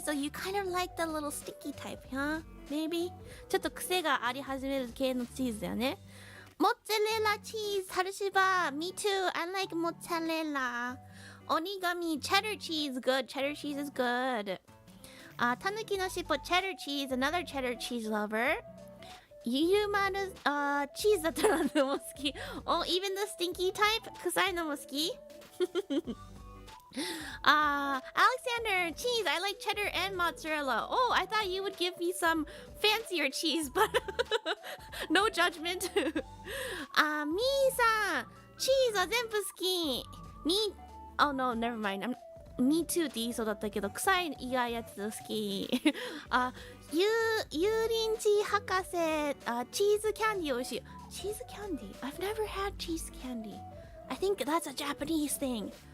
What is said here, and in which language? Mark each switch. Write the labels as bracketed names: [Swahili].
[English] So you kind of like the little sticky type, huh? Maybe? [Japanese] ちょっと癖があり始める系のチーズだよね。モッツァレラチーズ、ハルシバー。 [English] Me too. I like [Japanese] モッツァレラ。 [English] Onigami cheddar cheese, good. Cheddar cheese is good. Tanuki no shippo cheddar cheese, another cheddar cheese lover. Yumaru cheese [Japanese] だったら何でも好き。 [English] Oh, even the stinky type? [Japanese] 臭いのも好きAlexander, cheese. [English] I like cheddar and mozzarella. Oh, I thought you would give me some fancier cheese, but no judgment. [Japanese] Mi-san, cheese は全部好き。 [English] Oh no, never mind. Me too [Japanese] って言いそうだったけど、臭い以外やつ好き。油淋鶏博士、チーズキャンディー美味しい。 [English] チーズキャンディー I've never had cheese candy. I think that's a Japanese thing.